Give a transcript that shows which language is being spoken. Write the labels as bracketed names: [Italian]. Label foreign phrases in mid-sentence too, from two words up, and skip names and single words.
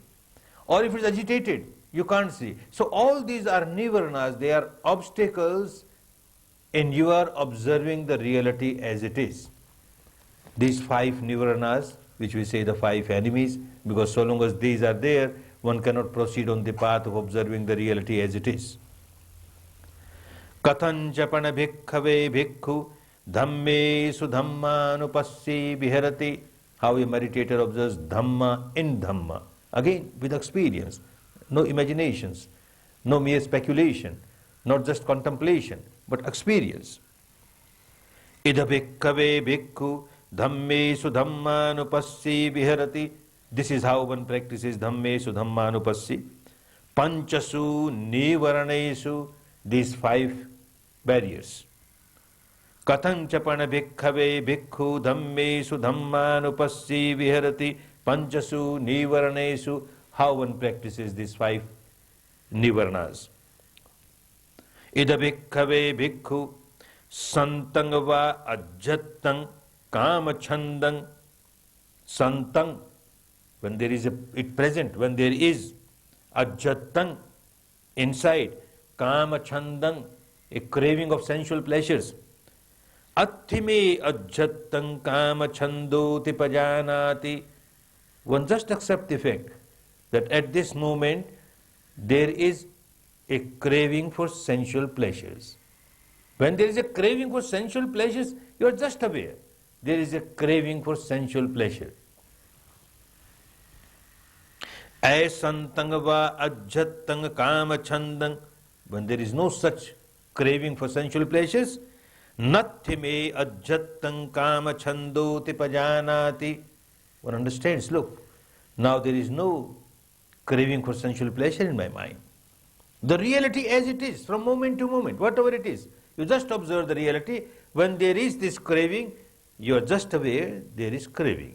[English] Or if it's agitated, you can't see. So all these are nivaranas, they are obstacles in your observing the reality as it is. These 5 nivaranas, which we say the 5 enemies, because so long as these are there, one cannot proceed on the path of observing the reality as it is. [Pali] Kathanchapana bhikkhave bhikkhu dhammesu dhammanupassi viharati. [English] How a meditator observes Dhamma in Dhamma. Again, with experience, no imaginations, no mere speculation, not just contemplation, but experience. [Pali] Idha bhikkhave bhikkhu dhammesu dhammanupassi viharati. [English] This is how one practices [Pali] Dhammesu Dhammanupassi. Panchasu Nivaranesu, [English] these 5 barriers. [Pali] Kathanchapana bhikkhave bhikkhu dhammesu dhammanupassi viharati. Panchasu Nivaranesu, [English] how one practices these 5 Nivaranas. [Pali] Ida bhikkhave bhikkhu santang va ajjattang kamachandang. Santang, [English] when there is it present, when there is ajjattang, inside, kamachandang, a craving of sensual pleasures. [Pali] Atthime ajjattang kamachandoti pajanati. [English] One just accept the fact that at this moment there is a craving for sensual pleasures. When there is a craving for sensual pleasures, you are just aware. There is a craving for sensual pleasure. [Pali] Aisantang va ajjattang kamachandang. [English] When there is no such craving for sensual pleasures, [Pali] nathime ajjattang kamachandoti pajanati. [English] One understands, look, now there is no craving for sensual pleasure in my mind. The reality as it is, from moment to moment, whatever it is, you just observe the reality. When there is this craving, you are just aware there is craving.